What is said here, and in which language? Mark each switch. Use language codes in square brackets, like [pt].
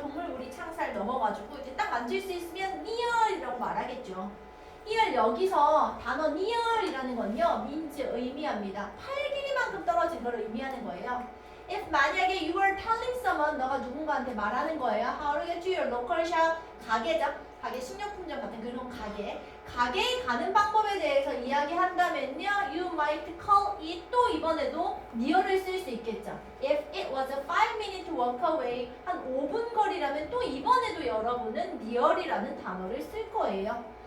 [ko] 동물 우리 창살 넘어가지고 이제 딱 만질 수 있으면 near이라고 말하겠죠. here 여기서 단어 near이라는 건요, means 의미합니다. 팔 길이만큼 떨어진 걸 의미하는 거예요. if 만약에 [en] you are telling someone, [ko] 너가 누군가한테 말하는 거예요. [en] how to get to your local shop, [ko] 가게죠. 가게, 식료품점 같은 그런 가게에 가는 방법에 대해서 이야기한다면요, [en] you might call it, [ko] 또 이번에도 near를 쓸 수 있겠죠. [en] if it was a 5-minute walk away, [ko] 한 5분 거리라면 또 이번에도 여러분은 near이라는 단어를 쓸 거예요.